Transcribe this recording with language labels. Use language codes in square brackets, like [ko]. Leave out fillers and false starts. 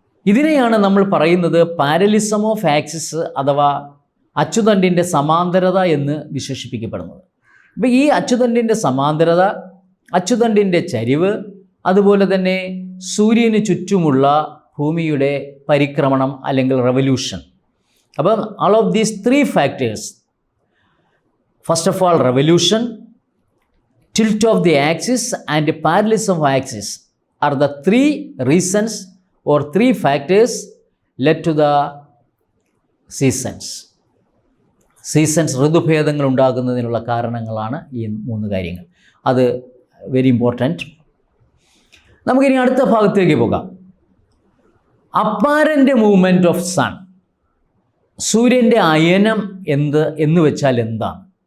[ml] ഇതിനെയാണ് നമ്മൾ പറയുന്നത് പാരലിസം ഓഫ് ആക്സിസ് അഥവാ അച്ചുതണ്ടിൻ്റെ സമാന്തരത എന്ന് വിശേഷിപ്പിക്കപ്പെടുന്നത്. അപ്പോൾ ഈ അച്ചുതണ്ടിൻ്റെ സമാന്തരത, അച്ചുതണ്ടിൻ്റെ ചരിവ്, അതുപോലെ തന്നെ സൂര്യന് ചുറ്റുമുള്ള ഭൂമിയുടെ പരിക്രമണം അല്ലെങ്കിൽ റെവല്യൂഷൻ. അപ്പം [en] all of these 3 factors, first of all revolution, tilt of the axis and parallelism of axis are the 3 reasons or 3 factors led to the seasons. [ml] Seasons, ഋതുഭേദങ്ങൾ ഉണ്ടാകുന്നതിനുള്ള കാരണങ്ങളാണ് ഈ 3 കാര്യങ്ങൾ. അത് [en] Very important. [ml] നമുക്കിനി അടുത്ത ഭാഗത്തേക്ക് പോകാം. അപ്പാരൻ്റ് മൂവ്മെൻറ്റ് ഓഫ് സൺ, സൂര്യൻ്റെ അയനം എന്ന് വെച്ചാൽ എന്താണ്?